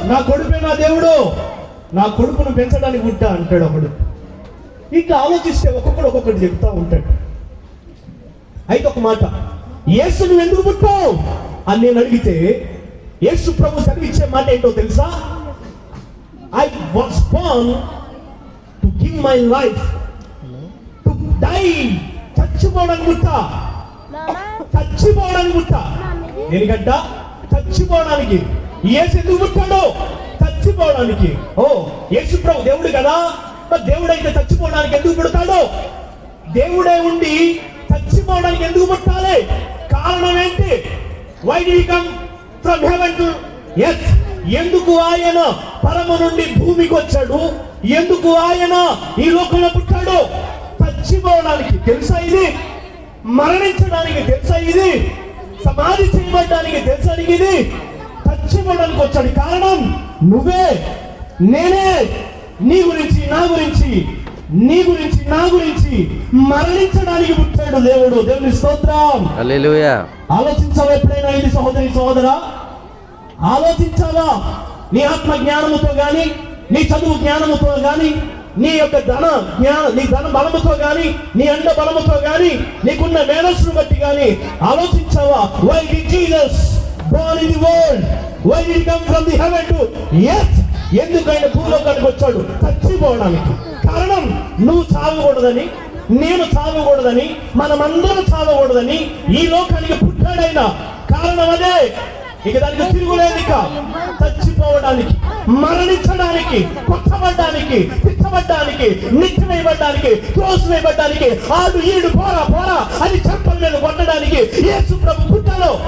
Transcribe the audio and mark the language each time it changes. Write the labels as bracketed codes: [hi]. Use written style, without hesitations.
[te] నా కొడుపే నా దేవుడు, నా కొడుకును పెంచడానికి పుట్టా అంటాడు ఒకడు. ఇంకా ఆలోచిస్తే ఒక్కొక్కడు ఒక్కొక్కటి చెబుతా ఉంటాడు. అయితే ఒక మాట, యేసు నువ్వు ఎందుకు పుట్టావు అని నేను అడిగితే యేసు ప్రభు సెలవిచ్చే మాట ఏంటో తెలుసా? [en] I was born to give my life, to die. [te] చచ్చిపోవడానికి పుట్టా, చచ్చిపోవడానికి పుట్టా. ఎందుకంట చచ్చిపోవడానికి. యేసు ఎందుకు పుట్టాడు? చచ్చిపోవడానికి. ఓ యేసు ప్రభు దేవుడు కదా, దేవుడైతే చచ్చిపోవడానికి ఎందుకు పుడతాడు? దేవుడే ఉండి చచ్చిపోవడానికి ఎందుకు పుట్టాలి? కారణం ఏంటి? [en] Why did he come from heaven to earth? [te] ఎందుకు ఆయన పరమ నుండి భూమికి వచ్చాడు? ఎందుకు ఆయన ఈ లోకంలో పుట్టాడు? చచ్చిపోవడానికి. తెలుసా ఇది? మరణించడానికి. తెలుసా ఇది? సమాధి చేయబడడానికి. తెలుసా ఇది? చచ్చిపోవడానికి వచ్చాడు. కారణం నువ్వే, నేనే. నీ గురించి, నా గురించి, నీ గురించి, నా గురించి మరణించడానికి పుట్టాడు దేవుడు. దేవుని స్తోత్రం. హల్లెలూయా. ఆలోచించావా ఎప్పుడైనా ఇది సహోదరి సహోదరా? ఆలోచించావా? నీ ఆత్మ జ్ఞానముతో గాని, నీ చదువు జ్ఞానముతో గాని, నీ యొక్క నీ ధన బలముతో గాని, నీ అండ బలముతో గాని, నీకున్న మేనస్సును బట్టి గాని ఆలోచించావా? [en] Why did Jesus born in the world? Why did he come from the heaven to earth? [te] ఎందుకు ఆయన భూలోకానికి వచ్చాడు? చచ్చిపోవడానికి. కారణం నువ్వు చావకూడదని, నేను చావకూడదని, మనమందరం చావకూడదని ఈ లోకానికి పుట్టాడైన కారణం అదే. ఇక దానికి తిరుగులేదు. ఇక చచ్చిపోవడానికి, మరణించడానికి, కొట్టబడ్డానికి, తిట్టబడ్డానికి, నిత్యమైబడ్డానికి, త్రోసివేయబడ్డానికి, ఆడు ఈడు పోరా పోరా అని చెంపల మీద కొట్టడానికి యేసు ప్రభు పుట్టాడు.